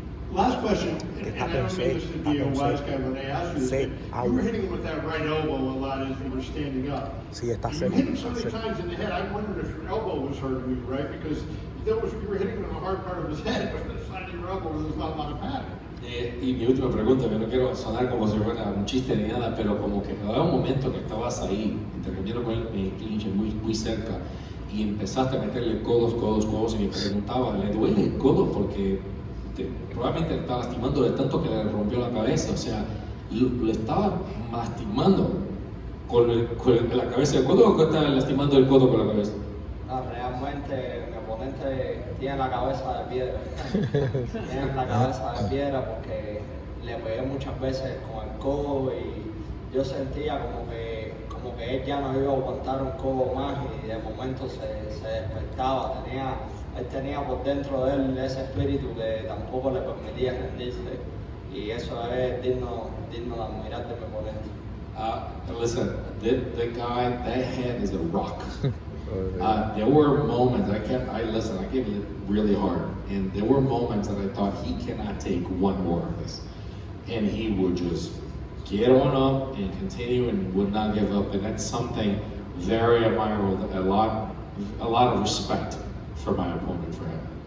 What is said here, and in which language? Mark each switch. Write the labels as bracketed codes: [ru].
[en] Last question, and I don't mean this to be a wise guy when I ask you this, but you were hitting him with that right elbow a lot as you were standing up. You hit him so many times in the head, I wondered if your elbow was hurting you, right? Because you were hitting him in the hard part of his head, but the side of your elbow where there's not a lot of padding. [es] Y mi última pregunta, yo no quiero sonar como si fuera un chiste ni nada, pero como que cada un momento que estabas ahí, intercambiando con el clinch muy cerca, y empezaste a meterle codos, y me preguntaba, ¿le duele el codo? Porque probablemente le estaba lastimando de tanto que le rompió la cabeza, o sea, lo estaba lastimando con la cabeza del codo, o estaba lastimando el codo con la cabeza. Realmente mi oponente tiene la cabeza de piedra. Tiene la cabeza de piedra porque le pegué muchas veces con el codo y yo sentía como que él ya no iba a aguantar un codo más y de momento se despertaba. Él tenía por dentro de él ese espíritu que tampoco le permitía rendirse y eso es digno de admirar de mi oponente. [en] Listen, the guy, that head is a rock. There were moments, I gave it really hard, and there were moments that I thought he cannot take one more of this. And he would just get on up and continue and would not give up, and that's something very admirable, a lot of respect for my opponent for him.